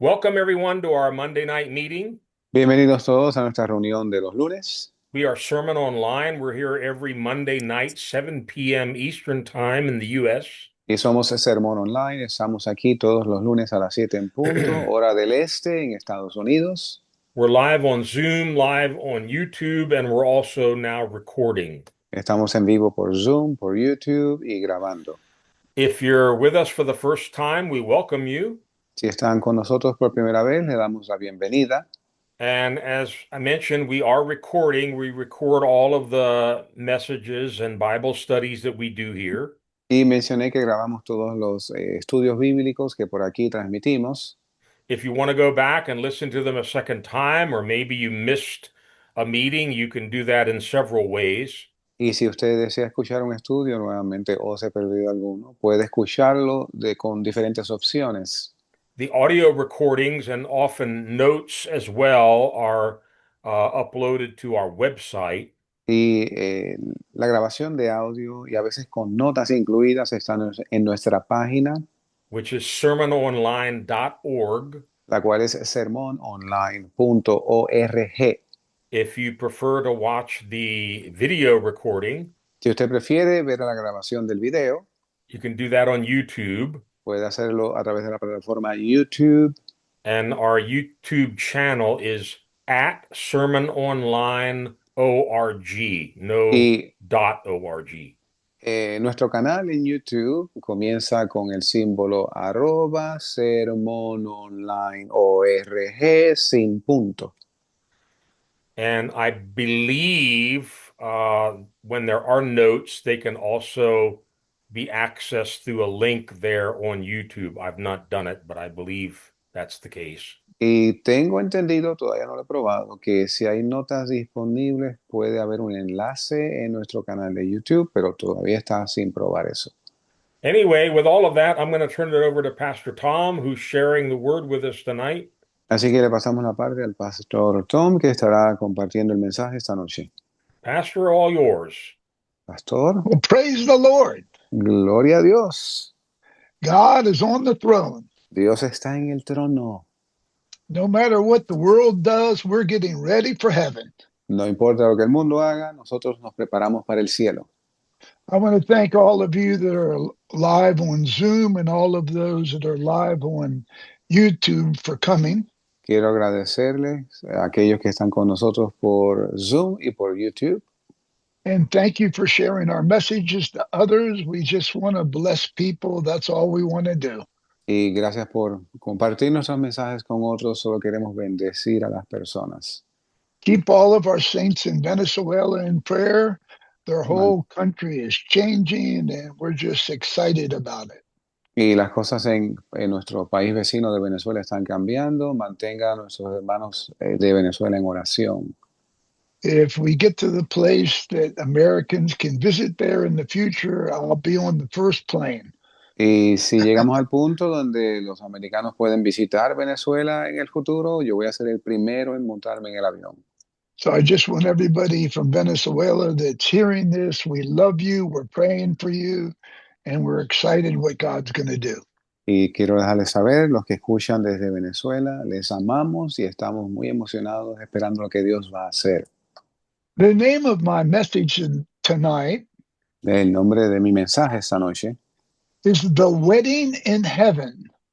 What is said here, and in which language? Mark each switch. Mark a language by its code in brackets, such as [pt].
[en] Welcome everyone to our Monday night meeting. [es] Bienvenidos todos a nuestra reunión de los lunes. [en] We are Sermon Online. We're here every Monday night, 7 p.m. Eastern Time in the U.S. [es] Y somos Sermón Online. Estamos aquí todos los lunes a las 7 en punto, hora del este en Estados Unidos. [en] We're live on Zoom, live on YouTube, and we're also now recording. [es] Estamos en vivo por Zoom, por YouTube y grabando. [en] If you're with us for the first time, we welcome you. [es] Si están con nosotros por primera vez, le damos la bienvenida. [en] And as I mentioned, we are recording. We record all of the messages and Bible studies that we do here. [es] Y mencioné que grabamos todos los estudios bíblicos que por aquí transmitimos. [en] If you want to go back and listen to them a second time, or maybe you missed a meeting, you can do that in several ways. [es] Y si usted desea escuchar un estudio nuevamente o se perdió alguno, puede escucharlo con diferentes opciones. [en] The audio recordings and often notes as well are uploaded to our website, [es] Y la grabación de audio y a veces con notas incluidas están en nuestra página, [en] which is sermononline.org. [es] la cual es sermononline.org. [en] If you prefer to watch the video recording, [es] Si usted prefiere ver la grabación del video, [en] you can do that on YouTube. [es] puede hacerlo a través de la plataforma YouTube. [en] And our YouTube channel is at Sermon Online ORG, no [es] Y [en] .org. [es] nuestro canal en YouTube comienza con el símbolo @sermononlineorg sin punto. [en] And I believe when there are notes, they can also be accessed through a link there on YouTube. I've not done it, but I believe that's the case. [es] Y tengo entendido, todavía no lo he probado, que si hay notas disponibles puede haber un enlace en nuestro canal de YouTube, pero todavía está sin probar eso. [en] Anyway, with all of that, I'm going to turn it over to Pastor Tom, who's sharing the word with us tonight. [es] Así que le pasamos la parte al pastor Tom, que estará compartiendo el mensaje esta noche. [en] Pastor, all yours. [es] Pastor, [en] Well, praise the Lord. [es] gloria a Dios. [en] God is on the throne. [es] Dios está en el trono. [en] No matter what the world does, we're getting ready for heaven. [es] No importa lo que el mundo haga, nosotros nos preparamos para el cielo. [en] I want to thank all of you that are live on Zoom and all of those that are live on YouTube for coming. [es] Quiero agradecerles a aquellos que están con nosotros por Zoom y por YouTube. [en] And thank you for sharing our messages to others. We just want to bless people. That's all we want to do. [es] Y gracias por compartir nuestros mensajes con otros. Solo queremos bendecir a las personas. [en] Keep all of our saints in Venezuela in prayer. Their [es] Man- [en] whole country is changing, and we're just excited about it. [es] Y las cosas en nuestro país vecino de Venezuela están cambiando. Mantenga a nuestros hermanos de Venezuela en oración. [en] If we get to the place that Americans can visit there in the future, I'll be on the first plane. [es] Y si llegamos al punto donde los americanos pueden visitar Venezuela en el futuro, yo voy a ser el primero en montarme en el avión. [en] So I just want everybody from Venezuela that's hearing this, we love you, we're praying for you, and we're excited what God's going to do. [es] Y quiero dejarles saber, los que escuchan desde Venezuela, les amamos y estamos muy emocionados esperando lo que Dios va a hacer. [en] The name of my message tonight [es] El nombre de mi mensaje esta noche [en] is The Wedding in Heaven.